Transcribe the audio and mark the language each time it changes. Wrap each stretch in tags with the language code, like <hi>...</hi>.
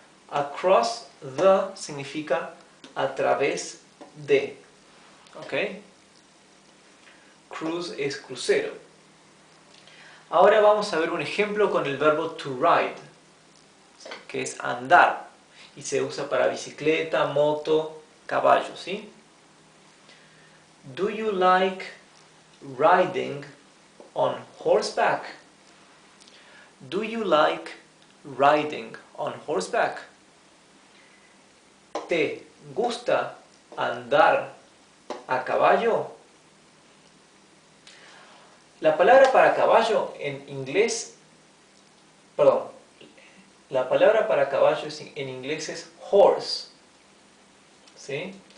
<en>Across the</en> <es>significa a través de, ¿ok? Cruise es crucero. Ahora vamos a ver un ejemplo con el verbo to ride, que es andar, y se usa para bicicleta, moto, caballo, ¿sí?</es> <en>Do you like riding on horseback? Do you like riding on horseback?</en> <es>¿Te gusta andar a caballo? La palabra para caballo en inglés, la palabra para caballo en inglés es horse, ¿sí?</es>